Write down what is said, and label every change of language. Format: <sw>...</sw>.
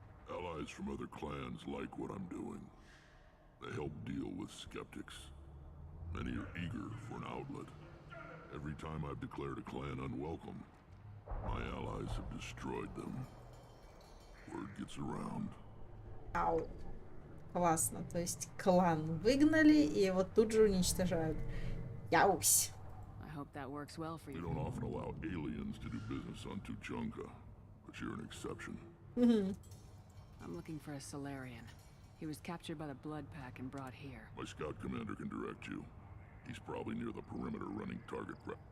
<en>Allies from other clans like what I'm doing. They help deal with skeptics. Many are eager for an outlet. Every time I've declared a clan unwelcome, my allies have destroyed them. Word gets around.</en> <ru>Ау. Классно. То есть клан выгнали и вот тут же уничтожают. Яусь.</ru> <en>I hope that works well for We you. don't often allow aliens to do business on Tучанке, but you're an exception. I'm looking for a Solarian. He was captured by the Blood Pack and brought here. My scout commander can direct you. He's probably near the perimeter running target prep.</en>